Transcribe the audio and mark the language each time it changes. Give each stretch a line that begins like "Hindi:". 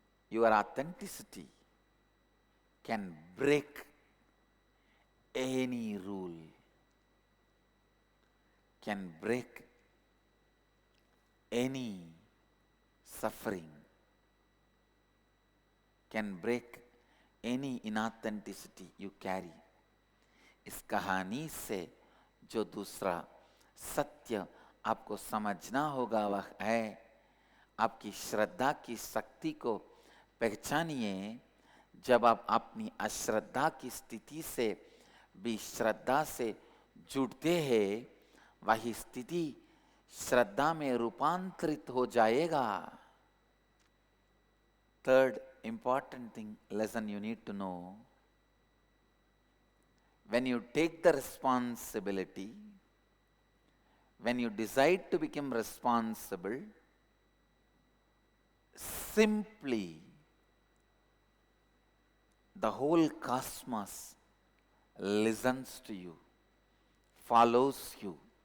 English: Your authenticity can break any rule, can break any suffering, can break any inauthenticity you carry.
Hindi: इस कहानी से जो दूसरा सत्य आपको समझना होगा वह है आपकी श्रद्धा की शक्ति को पहचानिए। जब आप अपनी अश्रद्धा की स्थिति से भी श्रद्धा से जुड़ते हैं, वही स्थिति श्रद्धा में रूपांतरित हो जाएगा.
English: Third important thing, lesson you need to know, when you take the responsibility, when you decide to become responsible, simply the whole cosmos listens to you, follows you.